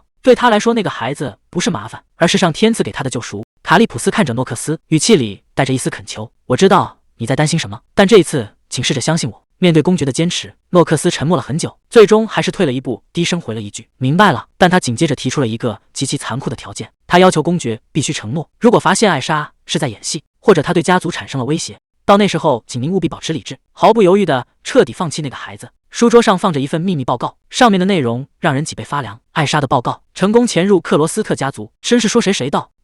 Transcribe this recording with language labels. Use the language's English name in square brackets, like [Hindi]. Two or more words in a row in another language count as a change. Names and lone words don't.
[Chinese] 對他來說，那個孩子不是麻煩，而是上天賜給他的救贖。卡利普斯看着諾克斯，語氣裡帶着一絲懇求：“我知道你在擔心什麼，但這一次，請試着相信我。” 面對公爵的堅持，諾克斯沉默了很久，最終還是退了一步，低聲回了一句：“明白了。” 但他緊接着提出了一個極其殘酷的條件，他要求公爵必須承諾，如果發現艾莎是在演戲，或者他對家族產生了威脅，到那時候，請您務必保持理智，毫不猶豫地徹底放棄那個孩子。書桌上放着一份秘密報告，上面的內容讓人脊背發涼。艾莎的報告：成功潛入克羅斯特家族，真是說誰誰到。